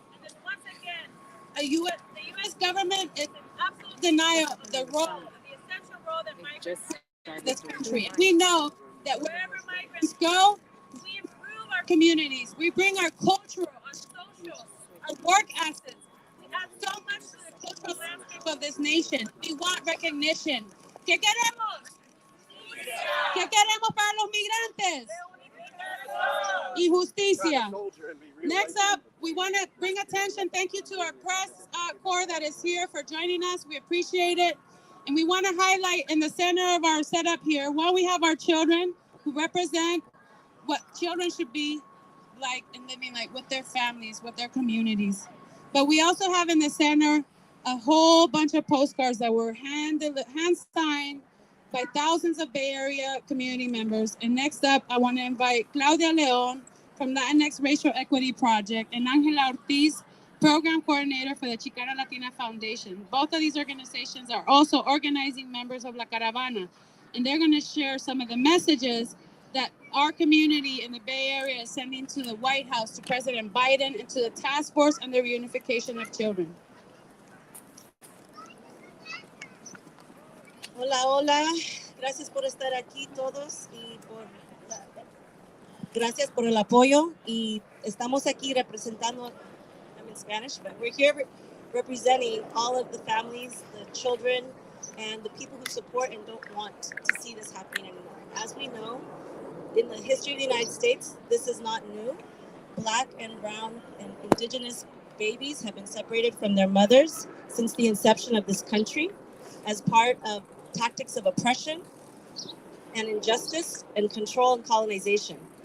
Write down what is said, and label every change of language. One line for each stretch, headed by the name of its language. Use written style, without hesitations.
English: And then once again, the U.S. government is in absolute denial of the essential role that migrants play in this country. We know that wherever migrants go, we improve our communities. We bring our cultural, our social, our work assets. We add so much to the cultural landscape of this nation. We want recognition.
Spanish: ¿Qué queremos? ¿Qué queremos para los migrantes? Y justicia.
English: Next up, we want to bring attention. Thank you to our press corps that is here for joining us. We appreciate it. And we want to highlight in the center of our setup here, while we have our children who represent what children should be like and living like with their families, with their communities. But we also have in the center a whole bunch of postcards that were hand signed by thousands of Bay Area community members. And next up, I want to invite Claudia Leon from Latinx Racial Equity Project and Angela Ortiz, Program Coordinator for the Chicana Latina Foundation. Both of these organizations are also organizing members of La Caravana, and they're going to share some of the messages that our community in the Bay Area is sending to the White House, to President Biden, and to the task force on the reunification of children.
Spanish: Hola, hola. Gracias por estar aquí todos y gracias por el apoyo. Y estamos aquí representando,
English: I'm in Spanish, but we're here representing all of the families, the children, and the people who support and don't want to see this happening anymore. As we know, in the history of the United States, this is not new. Black and brown and indigenous babies have been separated from their mothers since the inception of this country as part of tactics of oppression and injustice and control and colonization.